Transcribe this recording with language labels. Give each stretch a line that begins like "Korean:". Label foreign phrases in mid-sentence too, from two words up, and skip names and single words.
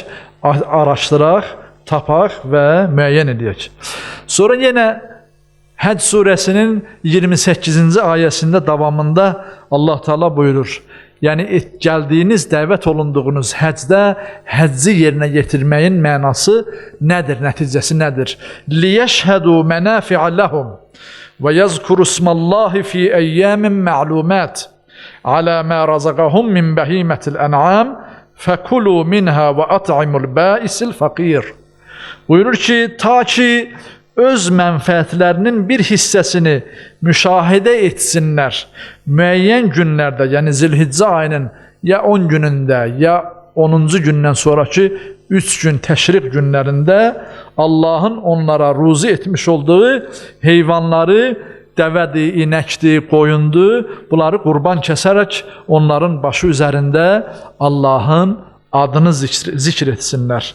Azerbaijani: Araşdıraq, tapaq və müəyyən edək. Sonra yenə Həcc surəsinin 28-ci ayəsində davamında Allah Taala buyurur. Yəni, gəldiyiniz, dəvət olunduğunuz həcdə, həcci yerinə yetirməyin mənası nədir, nəticəsi nədir?
Arabic: لِيَشْهَدُوا مَنَافِعَ لَهُمْ وَيَذْكُرُوا اسْمَ اللّٰهِ فِي أَيَّامٍ مَعْلُومَاتٍ عَلَى مَا رَزَقَهُمْ مِنْ بَهِيمَةِ الْأَنْعَامِ فَكُلُوا مِنْهَا وَأَطْعِمُوا الْبَائِسِ الْفَقِيرِ.
Azerbaijani: Buyurur ki, ta ki öz mənfəətlərinin bir hissəsini müşahidə etsinlər. Müəyyən günlərdə, yəni Zilhiccə ayının ya 10 günündə, ya 10-cu gündən sonraki 3 gün təşriq günlərində Allahın onlara ruzi etmiş olduğu heyvanları, dəvədir, inəkdir, qoyundur, bunları qurban kəsərək onların başı üzərində Allahın adını zikr etsinlər.